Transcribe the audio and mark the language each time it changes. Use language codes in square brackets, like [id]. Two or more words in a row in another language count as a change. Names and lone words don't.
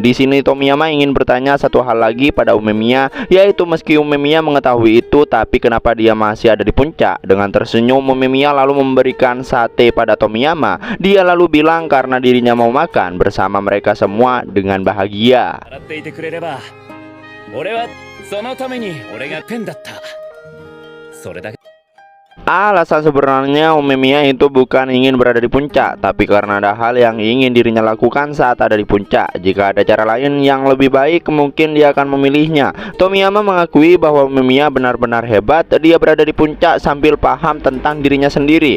[id] Di sini Tomiyama ingin bertanya satu hal lagi pada Umemiya, yaitu meski Umemiya mengetahui itu, tapi kenapa dia masih ada di puncak? Dengan tersenyum Umemiya lalu memberikan sate pada Tomiyama. Dia lalu bilang karena dirinya mau makan bersama mereka semua dengan bahagia. [ja] 俺はそのために俺がペンだったそれだけ [id] Alasan sebenarnya Umemiya itu bukan ingin berada di puncak, tapi karena ada hal yang ingin dirinya lakukan saat ada di puncak. Jika ada cara lain yang lebih baik, mungkin dia akan memilihnya. Tomiyama mengakui bahwa Umemiya benar-benar hebat. Dia berada di puncak sambil paham tentang dirinya sendiri.